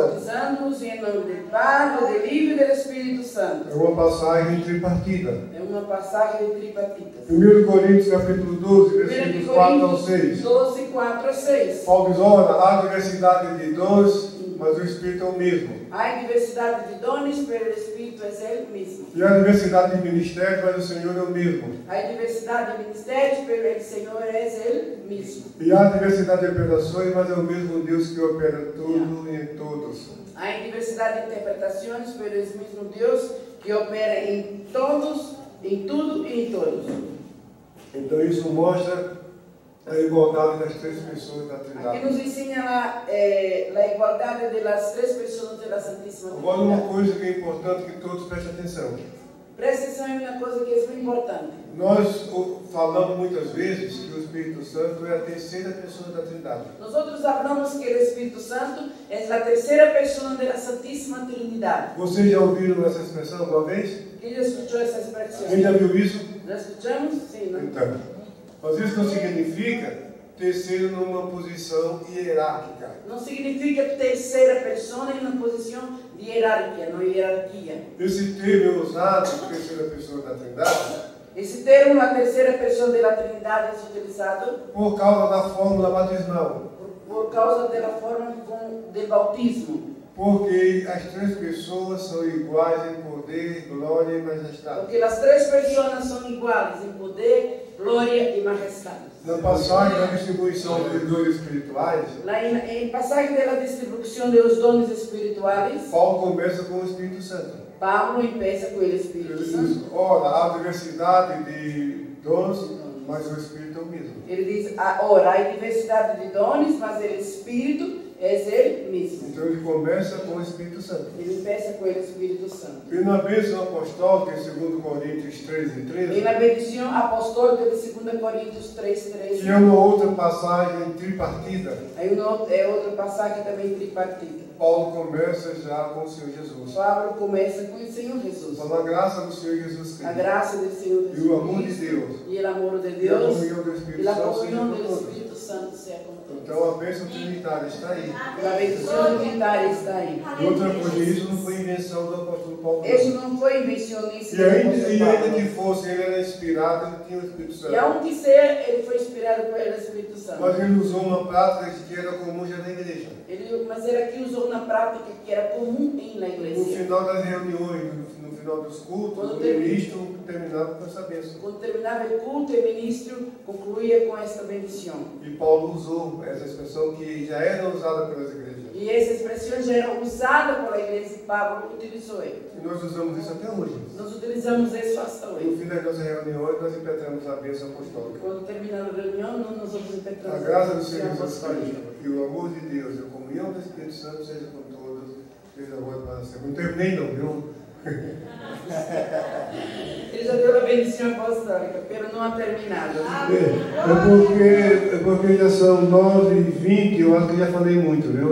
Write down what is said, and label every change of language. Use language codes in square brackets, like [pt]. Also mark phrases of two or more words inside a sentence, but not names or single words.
[pt] Batizando-os em nome do Pai, do Filho e do Espírito Santo. É uma passagem tripartida. É uma passagem tripartida. 1 Coríntios capítulo 12, 1 versículos 4 ao 6. 12, 4 a 6. Paulo diz, ora, há diversidade de dons, mas o Espírito é o mesmo. [es] Hay diversidad de dones, pero el Espíritu es el mismo. [pt] E a diversidade de ministérios, mas o Senhor é o mesmo. [es] Hay diversidad de ministerios, pero el Señor es el mismo. [pt] E há diversidade de operações, mas é o mesmo Deus que opera tudo e em todos. [es] Hay diversidad de interpretaciones, pero es el mismo Dios que opera en todos, en todo y en todos. [pt] Então isso mostra a igualdade das três pessoas da [es] Aquí [pt] Trindade. [es] nos enseña la igualdad de las tres personas de la Santísima [pt] Agora uma [es] Trinidad. [pt] coisa que é importante que todos prestem atenção. Presta atenção em uma coisa que é muito importante. Nós falamos muitas vezes que o Espírito Santo é a terceira pessoa da Trindade. [es] Nosotros hablamos que el Espíritu Santo es la tercera persona de la Santísima Trinidad. [pt] Vocês já ouviram essa expressão alguma vez? [es] ¿Quién ya escuchó esa [pt] Quem [es] expresión? [pt] já viu isso? [es] ¿La escuchamos? Sí, ¿no? [pt] Então, mas isso não significa terceiro numa posição hierárquica. [es] No significa tercera persona en una posición de jerarquía, no jerarquía. [pt] Esse termo é usado, terceira pessoa da Trindade, [es] Ese termo, la tercera persona de la Trinidad, es utilizado [pt] por causa da fórmula batismal. [es] por causa de la forma del bautismo. [pt] Porque as três pessoas são iguais em poder, glória e majestade. [es] Porque las tres personas son iguales en poder, gloria y majestad. [pt] Na passagem da distribuição dos dons espirituais, [es] En pasaje de la distribución de los dones espirituales, [pt] Paulo começa com o Espírito Santo. [es] Pablo empieza con el [pt] Ele [es] Espíritu [pt] diz, [es] Santo. [pt] ora, há diversidade de dons, mas o Espírito é o mesmo. Ele diz, [es] ahora hay diversidad de dones, mas el Espíritu es el mismo. [pt] Então ele começa com o Espírito Santo. [es] Ele empieza con el Espíritu Santo. [pt] E na bênção apostólica, em 2 Coríntios 13 e [es] En 13, la bendición apostólica de 2 Corintios 3:13, [pt] que é uma outra passagem tripartida, [es] hay otro pasaje también tripartita. [pt] Paulo começa já com o Senhor Jesus. [es] Pablo comienza con el Señor Jesús. [pt] Então, a graça do Senhor Jesus La Cristo [es] gracia del Señor [pt] e o amor de [es] Jesucristo [pt] Deus [es] y el amor de [pt] e a [es] Dios [pt] comunhão do [es] y [pt] Espírito [es] la [pt] Santo seja [es] comunión [pt] com [es] del [pt] todos. [es] Espíritu Santo sea con todos. [pt] Então a bênção trinitária está aí. [es] La bendición trinitaria está ahí. [pt] E outra coisa, isso não foi invenção do apóstolo Paulo. [es] Eso [pt] não. [es] no fue invencionista [pt] E [es] del [pt] ainda, [es] apóstol [pt] e ainda [es] Pablo. [pt] que fosse, ele era inspirado, ele tinha o Espírito [es] Y [pt] Santo. [es] aunque sea, él fue inspirado por el Espíritu Santo. [pt] Mas ele usou uma prática que era comum já na igreja. [es] Mas era que usou una práctica que era común en la [pt] No [es] iglesia. [pt] final das reuniões, no final dos cultos, o ministro terminava com essa bênção. [es] Cuando terminaba el culto, el ministro concluía con esta bendición. [pt] E Paulo usou essa expressão que já era usada pelas igrejas. [es] Y esa expresión ya era usada por la iglesia y Pablo utilizó él. [pt] E nós usamos isso até hoje. [es] Nós utilizamos eso hasta [pt] No [es] hoy. [pt] fim das nossas reuniões, nós impetramos a bênção apostólica. [es] Cuando termina la reunión, nosotros [pt] A [es] empezamos [pt] graça do [es] a [pt] Senhor Jesus [es] apostólica. [pt] Cristo e o amor de Deus e a comunhão do Espírito Santo seja com todos, desde agora para sempre. Não terminei não, viu? Ele já deu a bendição apostólica, pero não ha terminado. É porque já são 9h20, eu acho que já falei muito, viu?